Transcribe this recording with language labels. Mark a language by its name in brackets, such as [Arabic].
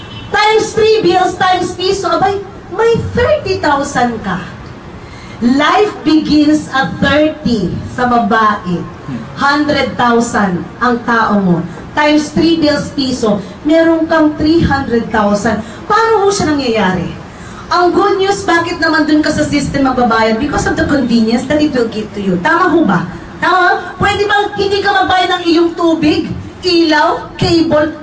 [English] Times 3 bills, times [Filipino] piso, abay, may 30,000 ka. [English] Life begins at 30 [Filipino] sa babae. 100,000 ang tao mo. [English] Times 3 bills, [Filipino] piso, meron kang 300,000. Paano ho siya nangyayari? Ang [English] good news, [Filipino] bakit naman dun ka sa system magbabayad? [English] Because of the convenience that it will give to you. [Filipino] Tama ho ba? Tama? Pwede bang hindi ka magbayad ng iyong tubig, ilaw, cable?